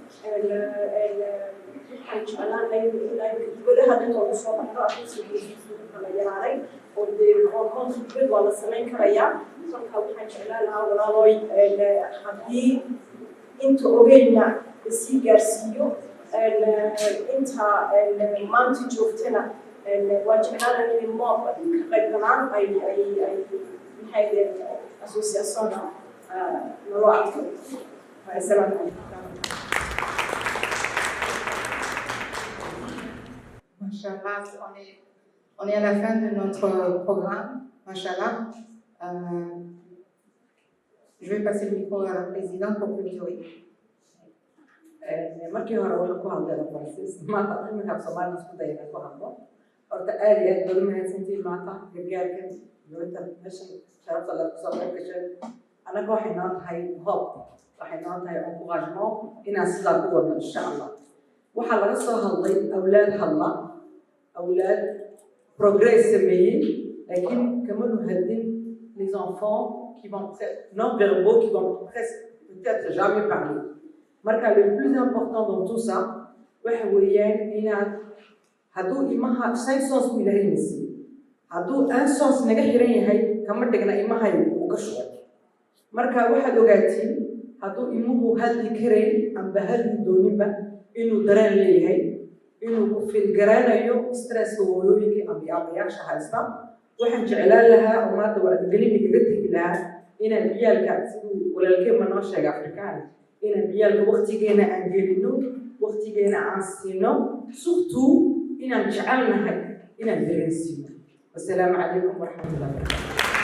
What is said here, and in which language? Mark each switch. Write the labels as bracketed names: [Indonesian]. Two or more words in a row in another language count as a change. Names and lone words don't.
[Somali] waxaan jeclaanay dibadaha dhintooda soo baxdo arrinta yaraaday oo dee hormoon khibrad waa la samayn karayaa kolkaa waxaan jeclaan lahaa walaalooy haddii inta ogeyna lasii gaarsiiyo inta maanta joogtana waan jeclaanaa inay moob ka qayb galaan ay maxay associationna naloo adkay [Arabic] السلام عليكم [French] Machallah, on est à la fin de notre programme, Machallah. Je vais passer le micro à la présidente pour clôturer. [Somali] markii hore waxaan ku hadlayna faransiis maanta iminka soomaali isku dayana ku hadlo horta aad iyo aad badan mahadsantiin maanta gargaarkan dowladda meeshan sharafta la kusoo qayb gashay annaga waxay noo tahay hoob waxay noo tahay oon ku qaajno inaan sidaa ku wadno [Arabic] إن شاء الله [Somali] waxaa laga soo hadlay awlaad hadla awlaad progress sameeyey laakiin kamanu hadin [French] les enfants qui vont non verbaux qui vont presque peut-être jamais parler. [Somali] marka [French] le plus important dans tout ça [Somali] waxa weeyaan inaad hadduu imaha 5 sens ku ilaahay nasiib hadduu 1 sens naga xiran yahay kama dhigna imahay uu ka shugo marka waxaad ogaatiin hadduu imuhu hadli karayn amba hadli dooninba inuu dareen leeyahay inuu ku filgaranayo stresska hooyooyinkii amba aabbayaasha haysta waxaan jeclaan lahaa oo maanta wacdigelin kaga tegi lahaa inaan ciyaalka siduu walaalkeema noo sheega afrikaan inaan ciyaalka waqtigeena aan gelino waqtigeena aan siino surtout inaan jecelnahay inaan dareensiino [Arabic] والسلام عليكم ورحمة الله وبركاته